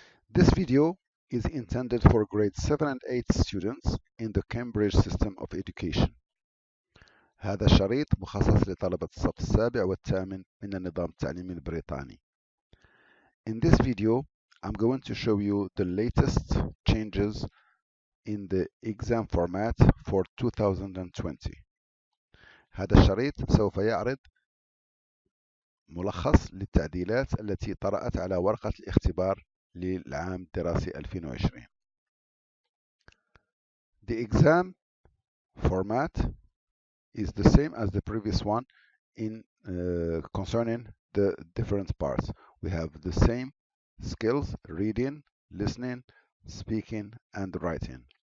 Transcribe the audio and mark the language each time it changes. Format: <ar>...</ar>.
<en>This video is intended for grade 7 and 8 students in the Cambridge system of education.</en> <ar>هذا الشريط مخصص لطلبة الصف السابع والثامن من النظام التعليمي البريطاني.</ar> <en>In this video, I'm going to show you the latest changes in the exam format for 2020.</en> <ar>هذا الشريط سوف يعرض ملخص للتعديلات التي طرأت على ورقة الاختبار للعام الدراسي 2020.</ar> <en>The exam format is the same as the previous one in concerning the different parts. We have the same skills: reading, listening, speaking, and writing.</en>